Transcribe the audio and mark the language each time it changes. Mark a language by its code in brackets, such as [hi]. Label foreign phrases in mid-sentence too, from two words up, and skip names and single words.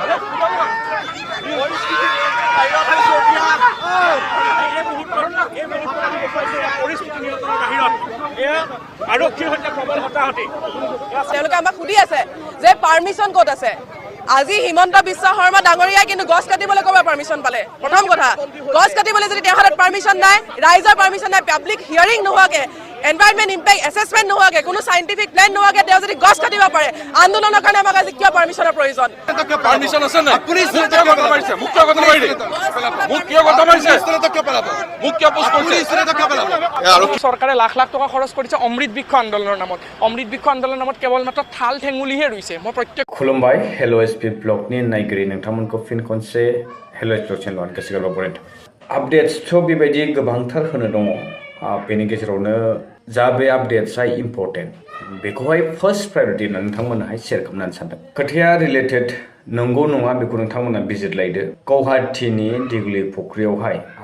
[as] তেওঁলোকে আমাক সুধি আছে যে পাৰমিশন ক'ত আছে আজি হিমন্ত বিশ্ব শৰ্মা ডাঙৰীয়াই কিন্তু গছ কাটিবলৈ ক'ব পাৰমিশন পালে প্ৰথম কথা গছ কাটিবলৈ যদি তেওঁৰ হাতত পাৰমিশন নাই ৰাইজৰ পাৰমিশন নাই [en] public hearing [as] নোহোৱাকে [en] environment impact assessment [as] নোহোৱাকে কোনো [en] scientific plan [as] নোহোৱাকে তেওঁ যদি গছ কাটিব পাৰে আন্দোলনৰ কাৰণে আমাক আজি কিয় পাৰমিশনৰ প্ৰয়োজন পাৰমিশন আছে না মোক কিয় কথা মাৰিছে মোক কিয় কথা মাৰিছে মোক কিয় কথা মাৰিছে মোক কিয় পোষ্ট কৰিছে আৰু চৰকাৰে লাখ লাখ টকা খৰচ কৰিছে অমৃত বৃক্ষ আন্দোলনৰ নামত অমৃত বৃক্ষ আন্দোলনৰ নামত কেৱল মাত্ৰ থাল ঠেঙুলিহে ৰুইছে মই প্ৰত্যেক [brx] खुलुमबाय हेलो एसपी ब्लगनि नायगिरि नोंथांमोनखौ फिन खनसे हेलो एसपी चेनेलाव गोसो बरायदों आपडेट्सथ' बेबायदि गोबांथार होनो दङ बेनि गेजेरावनो जा बे आपडेट्सआ इम्पर्टेन्ट बेखौहाय [en] first priority [brx] होननानै नोंथांमोनहाय शेयार खालामनानै सानदों खोथाया रिलेटेड नंगौ नङा बेखौ नोंथांमोना बिजिरलायदो गुवाहाटीनि दिगुलि फुख्रियावहाय